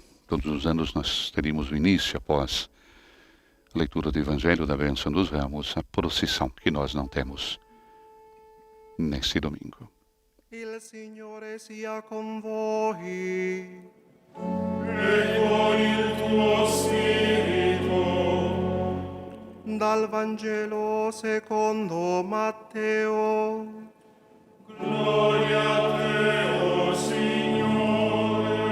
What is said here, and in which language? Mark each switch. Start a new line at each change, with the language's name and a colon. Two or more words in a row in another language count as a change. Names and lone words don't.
Portuguese: Todos os anos nós teríamos o início, após a leitura do Evangelho da Bênção dos Ramos, a procissão que nós não temos nesse domingo.
Italian: Il Signore sia con voi. E con il tuo spirito. Dal Vangelo secondo Matteo. Gloria a te, o Signore.